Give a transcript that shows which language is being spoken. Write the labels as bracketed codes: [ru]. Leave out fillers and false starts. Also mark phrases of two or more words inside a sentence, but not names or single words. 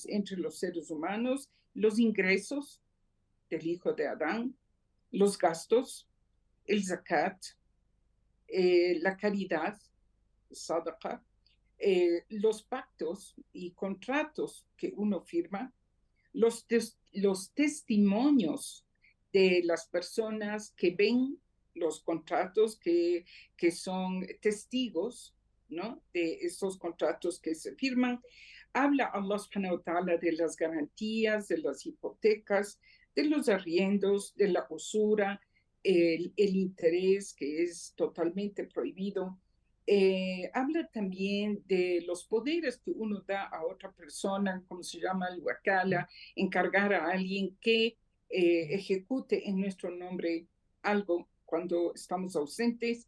[es] entre los seres humanos, los ingresos del hijo de Adán, los gastos, el zakat, la caridad, sadaqa, los pactos y contratos que uno firma, los testimonios de las personas que ven los contratos, que son testigos, ¿no?, de estos contratos que se firman. Habla Allah [ar] سبحانه وتعالى [es] de las garantías, de las hipotecas, de los arriendos, de la usura, el interés que es totalmente prohibido. Habla también de los poderes que uno da a otra persona, como se llama el wakala, encargar a alguien que ejecute en nuestro nombre algo cuando estamos ausentes.